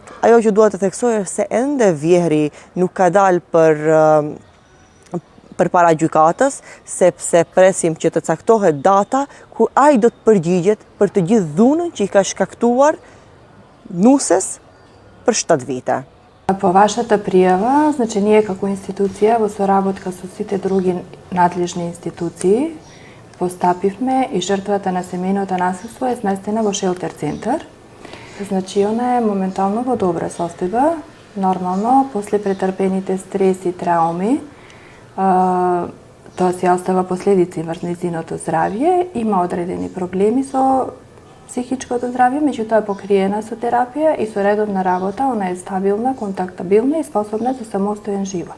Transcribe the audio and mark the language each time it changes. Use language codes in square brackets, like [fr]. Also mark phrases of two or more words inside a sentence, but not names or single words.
[sq] Ajo që duhet të theksoj është se ende vjehri nuk ka dalë përpara gjykatës, sepse presim që të caktohet data kur ai do të përgjigjet për të gjithë dhunën që i ka shkaktuar nuses për 7 vite. [mk] По вашата пријава, значи ние како институција во соработка со сите други надлежни институции постапивме и жртвата на семејното насилство е сместена во шелтер центар. Значи она е моментално во добра состојба, нормално после претрпените стреси, трауми, тоа си остава последици врз нејзиното здравје, има одредени проблеми со психичкото здравје, меѓутоа е покриена со терапија и со редовна работа, она е стабилна, контактабилна и способна за самостоен живот.